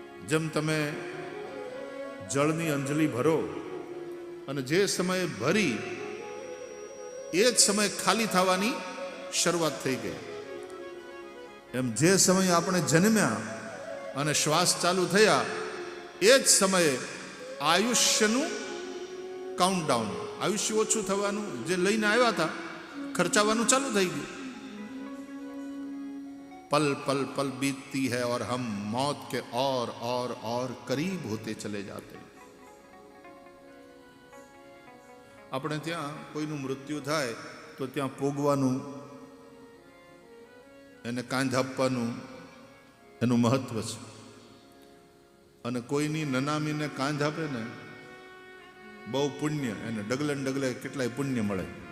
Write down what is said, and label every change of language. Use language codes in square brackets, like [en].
[gu] જેમ તમે જળની અંજલિ ભરો અને જે સમયે ભરી એ જ સમયે ખાલી થવાની શરૂઆત થઈ ગઈ, એમ જે સમયે આપણે જન્મ્યા અને શ્વાસ ચાલુ થયા એ જ સમયે આયુષ્યનું કાઉન્ટડાઉન, આયુષ્ય ઓછું થવાનું, જે લઈને આવ્યા હતા ખર્ચાવાનું ચાલુ થઈ ગયું. [hi] पल पल पल बीतती है और हम मौत के और करीब होते चले जाते. [gu] આપણે ત્યાં કોઈનું મૃત્યુ થાય તો ત્યાં પોગવાનું, એને કાંધ આપવાનું એનું મહત્વ છે. અને કોઈની નનામીને કાંધ આપે ને બહુ પુણ્ય, એને ડગલે ને ડગલે કેટલાય પુણ્ય મળે.